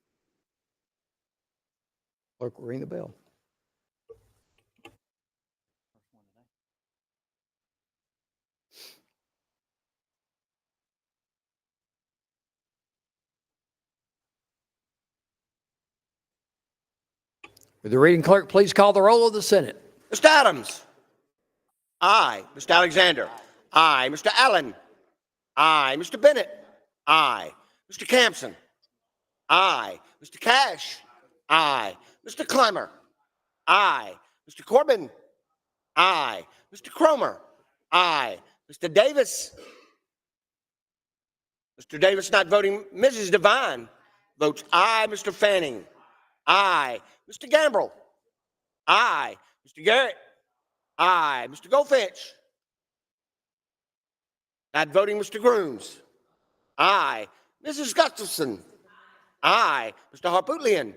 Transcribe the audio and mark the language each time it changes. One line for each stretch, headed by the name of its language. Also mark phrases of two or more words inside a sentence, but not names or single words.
English: Clerk will ring the bell. Will the reading clerk please call the roll of the Senate? Mr. Adams. Aye. Mr. Alexander. Aye. Mr. Allen. Aye. Mr. Bennett. Aye. Mr. Campson. Aye. Mr. Cash. Aye. Mr. Clymer. Aye. Mr. Corbin. Aye. Mr. Cromer. Aye. Mr. Davis. Mr. Davis not voting. Mrs. Devine votes aye. Mr. Fanning. Aye. Mr. Gambrell. Aye. Mr. Garrett. Aye. Mr. Goldfinch. Not voting. Mr. Grooms. Aye. Mrs. Gustafson. Aye. Mr. Harpootlian.